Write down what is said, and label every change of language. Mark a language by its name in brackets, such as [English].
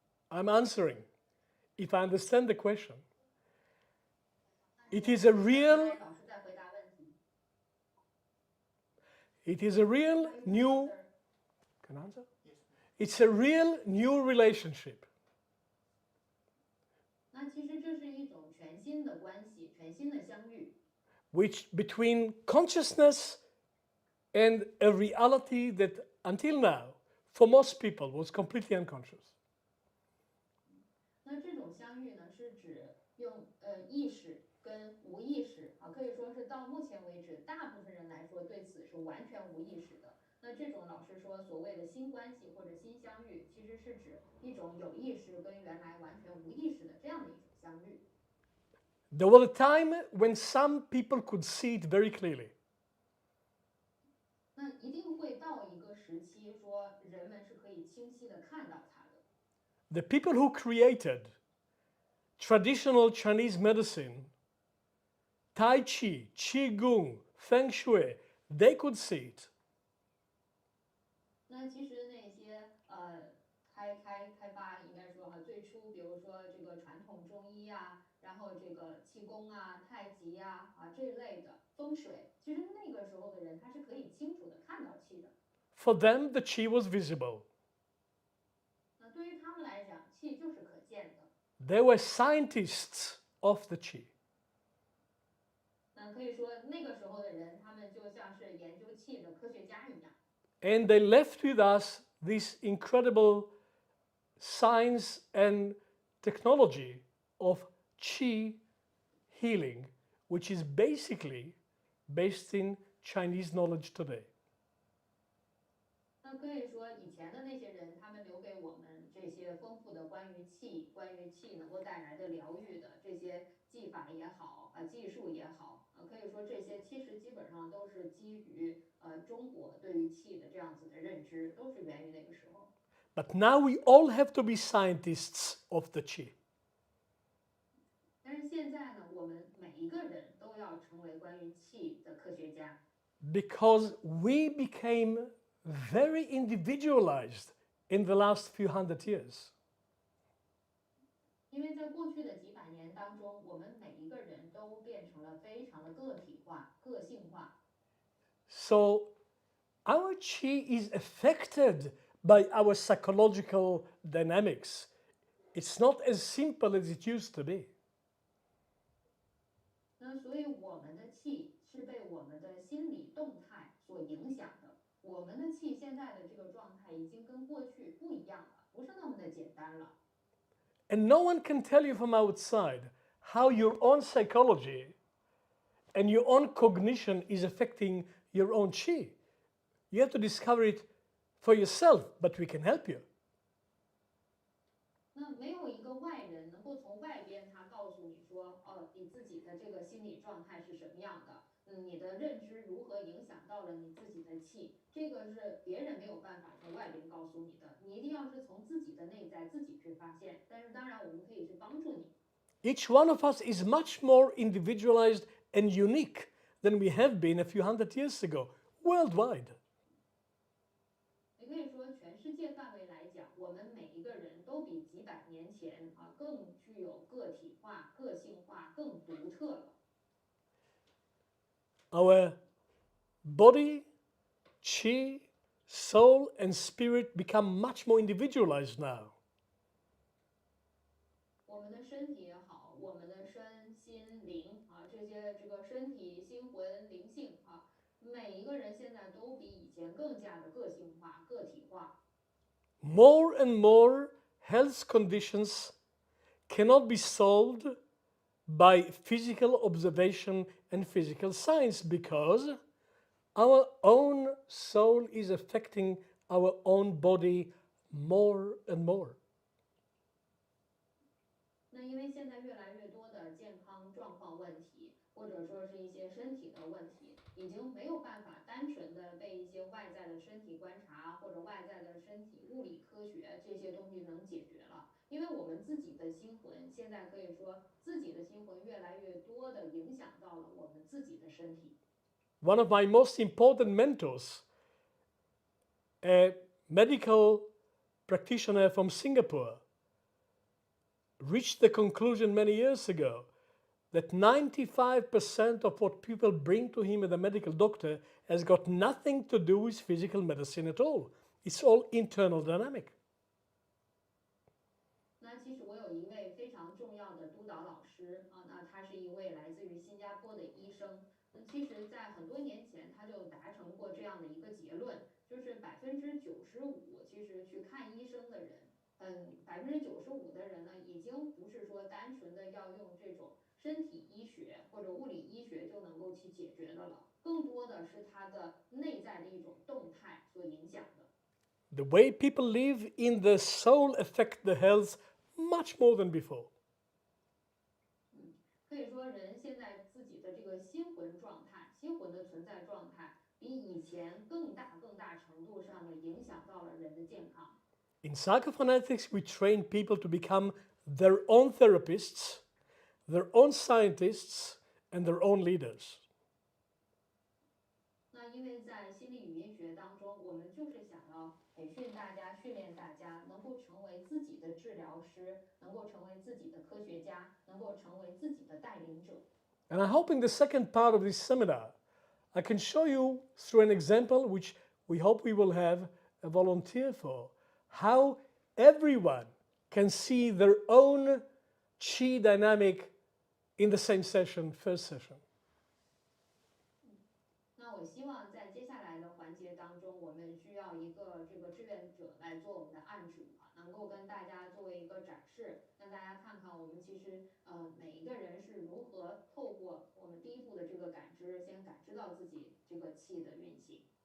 [English] I'm answering. If I understand the question, it is a real, [Chinese] 老师在回答问题。 [English] it is a real Now you can new, answer. can I answer? Yes. It's a real new relationship [Chinese] 那其实这是一种全新的关系，全新的相遇， [English] which between consciousness and a reality that until now, for most people, was completely unconscious. [Chinese] 那这种相遇呢，是指用意识跟无意识啊，可以说是到目前为止，大部分人来说对此是完全无意识的。那这种老师说所谓的新关系或者新相遇，其实是指一种有意识跟原来完全无意识的这样的一种相遇。 [English] There was a time when some people could see it very clearly. [Chinese] 那一定会到一个时期，说人们是可以清晰的看到它的。 [English] The people who created traditional Chinese medicine, Tai Chi, Qigong, Feng Shui, they could see it. [Chinese] 那其实那些开发应该说哈，最初比如说这个传统中医啊，然后这个气功啊、太极呀这一类的风水，其实那个时候的人他是可以清楚的看到气的。 [English] For them, the Qi was visible. [Chinese] 那对于他们来讲，气就是可见的。 [English] They were scientists of the Qi. [Chinese] 那可以说那个时候的人，他们就像是研究气的科学家一样。 [English] And they left with us this incredible science and technology of Qi healing, which is basically based in Chinese knowledge today. [Chinese] 那可以说，以前的那些人，他们留给我们这些丰富的关于气能够带来的疗愈的这些技法也好技术也好可以说这些其实基本上都是基于中国对于气的这样子的认知，都是源于那个时候。 [English] But now we all have to be scientists of the Qi. [Chinese] 但是现在呢，我们每一个人都要成为关于气的科学家， [English] Because we became very individualized in the last few hundred years. [Chinese] 因为在过去的几百年当中，我们每一个人都变成了非常的个体化、个性化。 [English] So our Qi is affected by our psychological dynamics. It's not as simple as it used to be. [Chinese] 那所以我们的气是被我们的心理动态所影响的。我们的气现在的这个状态已经跟过去不一样了，不是那么的简单了。 [English] And no one can tell you from outside how your own psychology and your own cognition is affecting your own chi. You have to discover it for yourself, but we can help you. [Chinese] 那没有一个外人能够从外边他告诉你说，哦，你自己的这个心理状态是什么样的，你的认知如何影响到了你自己的气，这个是别人没有办法从外边告诉你的，你一定要是从自己的内在自己去发现。但是当然我们可以去帮助你。 [English] Each one of us is much more individualized and unique than we have been a few hundred years ago, worldwide. [Chinese] 也可以说，全世界范围来讲，我们每一个人都比几百年前更具有个体化、个性化、更独特了。 [English] Our body, chi, soul, and spirit become much more individualized now. [Chinese] 我们的身体也好，我们的身心灵这个身体、心魂、灵性每一个人现在都比以前更加的个性化、个体化。 [English] More and more health conditions cannot be solved by physical observation and physical science because our own soul is affecting our own body more and more. [Chinese] 那因为现在越来越多的健康状况问题，或者说是一些身体的问题，已经没有办法单纯的被一些外在的身体观察或者外在的身体物理科学这些东西能解决了。因为我们自己的心魂现在可以说自己的心魂越来越多的影响到了我们自己的身体。 [English] One of my most important mentors, a medical practitioner from Singapore, reached the conclusion many years ago that 95% of what people bring to him as a medical doctor has got nothing to do with physical medicine at all. It's all internal dynamic. [Chinese] 那其实我有一位非常重要的督导老师那他是一位来自于新加坡的医生。其实，在很多年前他就达成过这样的一个结论，就是95%其实去看医生的人，95%的人呢，已经不是说单纯的要用这种身体医学或者物理医学就能够去解决的了，更多的是他的内在的一种动态所影响的。 [English] The way people live in the soul affect the health much more than before. [Chinese] 可以说，人现在自己的这个心魂状态、心魂的存在状态，比以前更大程度上的影响到了人的健康。 [English] In Psychophonetics, we train people to become their own therapists, their own scientists, and their own leaders. [Chinese] 那因为在心理语音学当中，我们就是想要培训大家、训练大家，能够成为自己的治疗师，能够成为自己的科学家，能够成为自己的带领者。 [English] And I hope in the second part of this seminar, I can show you through an example, which we hope we will have a volunteer for, how everyone can see their own chi dynamic in the same session, first session. [Chinese] 那我希望在接下来的环节当中，我们需要一个这个志愿者来做我们的案主能够跟大家作为一个展示，让大家看看我们其实每一个人是如何透过我们第一步的这个感知，先感知到自己这个气的运行。